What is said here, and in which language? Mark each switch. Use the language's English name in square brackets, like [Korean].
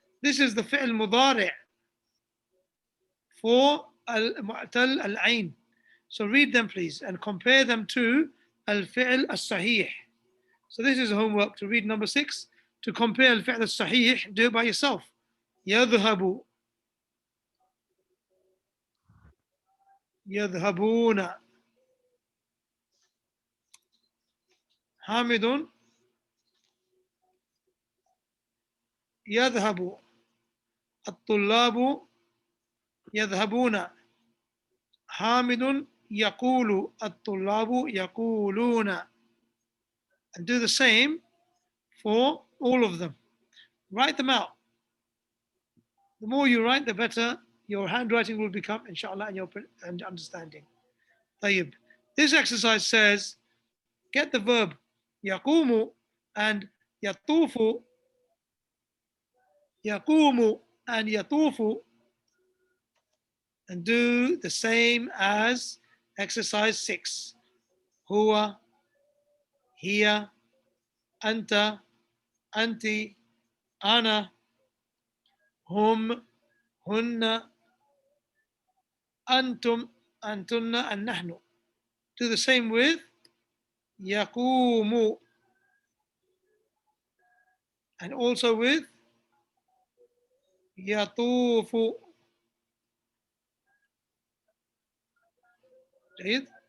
[English] This is the fi'l mudari' for al-mu'tal al-ain. So read them, please, and compare them to al-fi'l al-sahih. So this is homework to read number 6. To compare al-fi'l al-sahih, do it by yourself. [Arabic] يذهب يذهبون حامد يذهب الطلاب يذهبون حامد يقول الطلاب يقولون. [English] And do the same for all of them. Write them out. The more you write, the better your handwriting will become, inshallah, and your understanding. [Arabic] طيب. [English] This exercise says, get the verb يقوم and يطوف. يقوم and يطوف, and do the same as exercise 6. [Arabic] هو, هي, أنت, أنت, أنا, هم, هن, أنتم, أنتن, and نحن. [English] Do the same with يقوم, and also with يطوف. [Arabic] جيد.